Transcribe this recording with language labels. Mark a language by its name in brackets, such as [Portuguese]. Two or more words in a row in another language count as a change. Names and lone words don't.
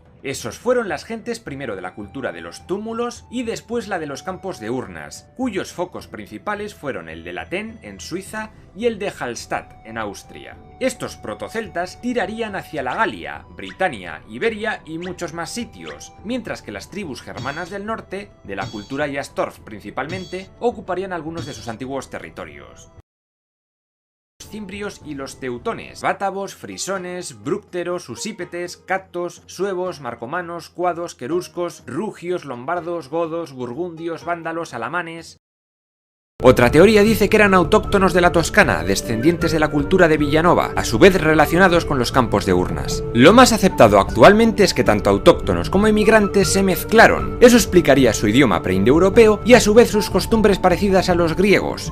[Spanish] Esos fueron las gentes primero de la cultura de los túmulos y después la de los campos de urnas, cuyos focos principales fueron el de Latén, en Suiza, y el de Hallstatt, en Austria. Estos protoceltas tirarían hacia la Galia, Britania, Iberia y muchos más sitios, mientras que las tribus germanas del norte, de la cultura Jastorf principalmente, ocuparían algunos de sus antiguos territorios. Los cimbrios y los teutones, bátavos, frisones, brúcteros, usípetes, catos, suevos, marcomanos, cuados, queruscos, rugios, lombardos, godos, burgundios, vándalos, alamanes. Otra teoría dice que eran autóctonos de la Toscana, descendientes de la cultura de Villanova, a su vez relacionados con los campos de urnas. Lo más aceptado actualmente es que tanto autóctonos como emigrantes se mezclaron. Eso explicaría su idioma preindoeuropeo y a su vez sus costumbres parecidas a los griegos.